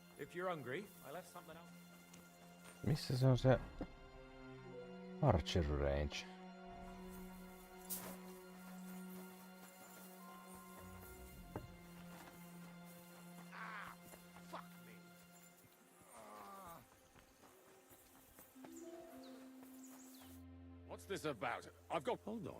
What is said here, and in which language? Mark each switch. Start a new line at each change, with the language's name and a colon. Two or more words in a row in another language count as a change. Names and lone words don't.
English: If you're hungry, I left something out.
Finnish: Missä se on se
English: archery range? Fuck me. What's this about? I've got... Hold on.